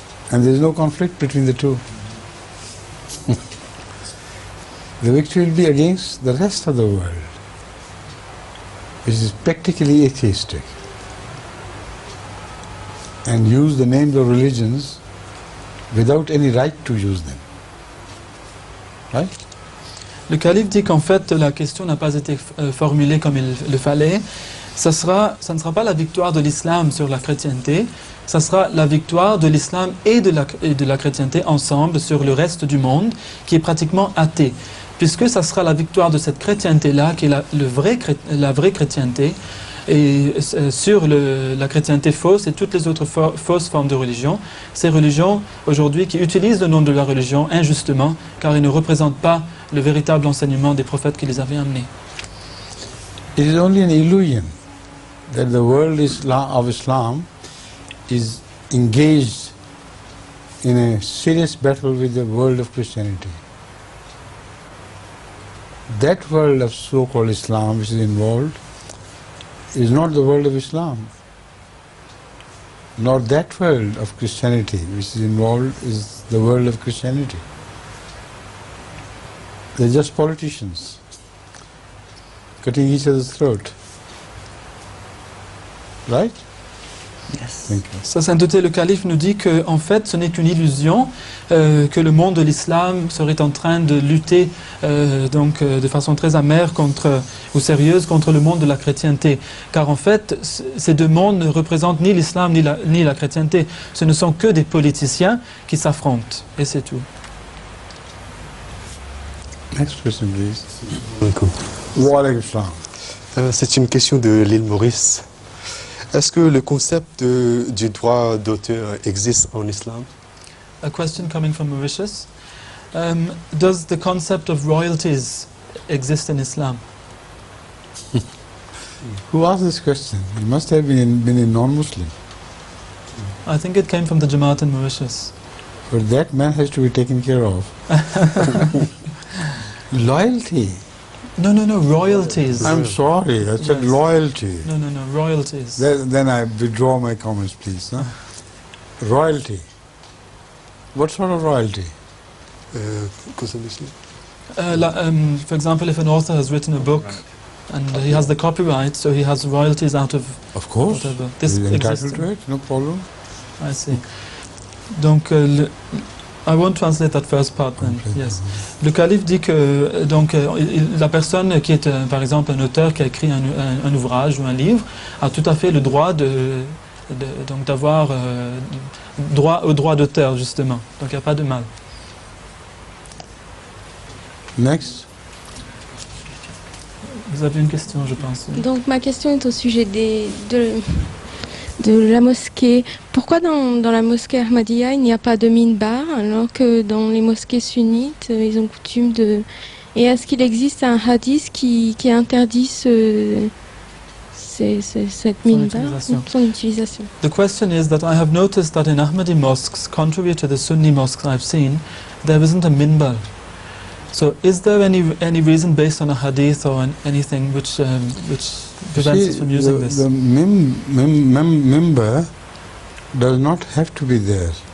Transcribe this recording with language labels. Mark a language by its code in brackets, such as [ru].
[en] And there is no conflict between the two. The victory will be against the rest of the world, which is practically atheistic, and use the names of religions without any right to use them. Right? [fr] Le calife dit qu'en fait la question n'a pas été formulée comme il le fallait. Ça ne sera pas la victoire de l'islam sur la chrétienté, ça sera la victoire de l'islam et de la chrétienté ensemble sur le reste du monde qui est pratiquement athée. Puisque ça sera la victoire de cette chrétienté-là qui est la vraie chrétienté, et sur la chrétienté fausse et toutes les autres fausses formes de religion, ces religions aujourd'hui qui utilisent le nom de la religion injustement car ils ne représentent pas le véritable enseignement des prophètes qui les avaient amenés. [en] It is only an illusion that the world of Islam is engaged in a serious battle with the world of Christianity. That world of so-called Islam which is involved is not the world of Islam, nor that world of Christianity which is involved is the world of Christianity. They're just politicians cutting each other's throat. Right? Yes. Thank you. [fr] Sa sainteté le calife nous dit que en fait ce n'est qu'une illusion, que le monde de l'islam serait en train de lutter de façon très amère ou sérieuse contre le monde de la chrétienté, car en fait ces deux mondes ne représentent ni l'islam ni la chrétienté, ce ne sont que des politiciens qui s'affrontent et c'est tout. [en] Next question, please. [ar] Wa alaikum salam. [fr] C'est une question de l'île Maurice. Est-ce que le concept du droit d'auteur existe en islam? [en] A question coming from Mauritius. Does the concept of royalties exist in Islam? Who asked this question? It must have been a non-Muslim. I think it came from the Jamaat in Mauritius. But that man has to be taken care of. Loyalty. No, royalties. I'm sorry, I said Yes. loyalty. No, royalties. Then I withdraw my comments, please. Huh? Royalty. What sort of royalty? For example, if an author has written a book and he has the copyright, so he has royalties out of course. whatever. This He's exists. entitled to it, no problem. I see. Donc, I won't translate that first part then. Yes. [fr] Le calife dit que la personne qui est par exemple un auteur qui a écrit un ouvrage ou un livre a tout à fait le droit d'avoir droit au droit d'auteur justement. Donc il n'y a pas de mal. [en] Next. [fr] Vous avez une question, je pense. Donc ma question est au sujet de la mosquée. Pourquoi dans la mosquée Ahmadiyya il n'y a pas de minbar alors que dans les mosquées sunnites ils ont coutume de... Et est-ce qu'il existe un hadith qui interdit cette minbar, son utilisation? [en] The question is that I have noticed that in Ahmadi mosques, contrary to the Sunni mosques I've seen, there isn't a minbar. So is there any reason based on a hadith or anything which prevents us from using this? The member does not have to be there.